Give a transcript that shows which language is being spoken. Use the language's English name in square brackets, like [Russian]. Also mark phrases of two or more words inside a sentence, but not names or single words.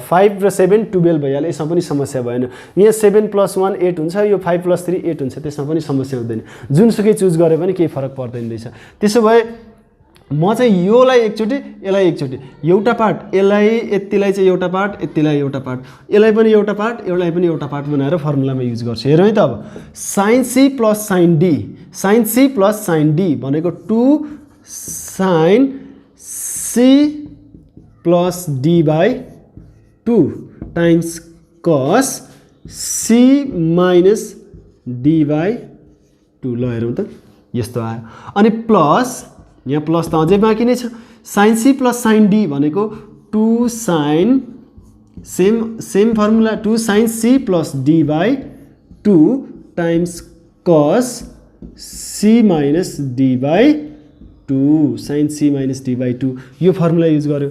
[Nepali] 5 र 7 12 भइहाल्यो, यसमा पनि समस्या भएन। यहाँ 7 + 1 8 हुन्छ, यो 5 + 3 8 हुन्छ, त्यसमा पनि समस्या हुँदैन। जुनसुकै चुज गरे पनि केही फरक पर्दैन रहेछ। त्यसो भए म चाहिँ यसलाई एकचोटी एउटा पार्ट, यसलाई यतिलाई चाहिँ एउटा पार्ट, यतिलाई एउटा पार्ट, यसलाई पनि एउटा पार्ट, यसलाई पनि एउटा पार्ट बनाएर फर्मुलामा युज गर्छु। हेरौँ है त। अब [English] sin c + sin d [Nepali] भनेको [English] 2 sin c + d/2 times cos c - d/2 [Nepali] ल हेरौँ त यस्तो आयो। अनि प्लस यहाँ प्लस त अझै बाँकी नै छ। [English] sin c + sin d [Nepali] भनेको [English] 2 sin same formula 2 sin c + d/2 times cos c - d/2 sin c - d/2 [Nepali] sin c - d/2 यो फर्मुला युज गर्यो।